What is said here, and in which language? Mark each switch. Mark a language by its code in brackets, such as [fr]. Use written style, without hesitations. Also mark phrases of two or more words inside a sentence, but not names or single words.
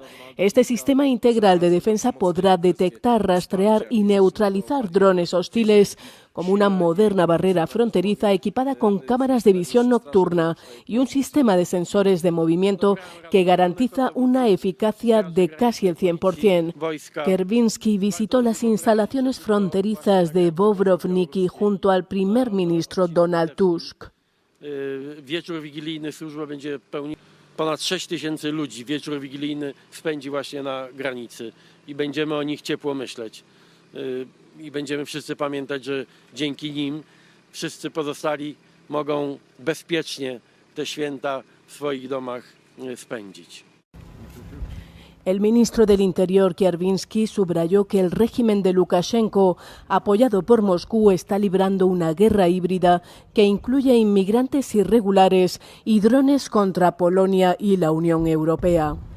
[es] Este sistema integral de defensa podrá detectar, rastrear y neutralizar drones hostiles como una moderna barrera fronteriza equipada con cámaras de visión nocturna y un sistema de sensores de movimiento que garantiza una eficacia de casi el 100%. Kierwiński visitó las instalaciones fronterizas de Bobrovniki junto al primer ministro Donald Tusk. [pl] Wieczór wigilijny służba będzie pełnić. Ponad 6 000 ludzi wieczór wigilijny spędzi właśnie na granicy i będziemy o nich ciepło myśleć. I będziemy wszyscy pamiętać, że dzięki nim wszyscy pozostali mogą bezpiecznie te święta w swoich domach spędzić. [es] El ministro del Interior, Kierwiński, subrayó que el régimen de Lukashenko, apoyado por Moscú, está librando una guerra híbrida que incluye inmigrantes irregulares y drones contra Polonia y la Unión Europea.